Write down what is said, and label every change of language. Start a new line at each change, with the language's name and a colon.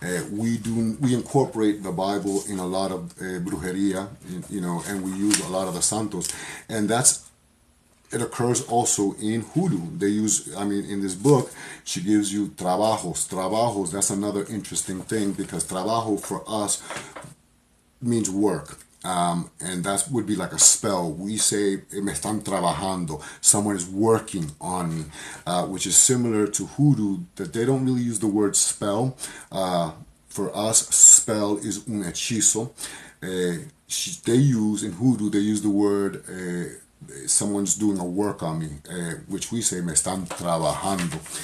English: We incorporate the Bible in a lot of brujeria, and we use a lot of the Santos. And it occurs also in Hoodoo. They use, in this book, she gives you trabajos. Trabajos, that's another interesting thing, because trabajo for us means work. And that would be like a spell. We say,
Spanish: me están trabajando.
English: Someone is working on me, which is similar to Hoodoo, that they don't really use the word spell. For us, spell is
Spanish: un hechizo.
English: They use, in Hoodoo, they use the word, someone's doing a work on me, which we say,
Spanish: me están trabajando.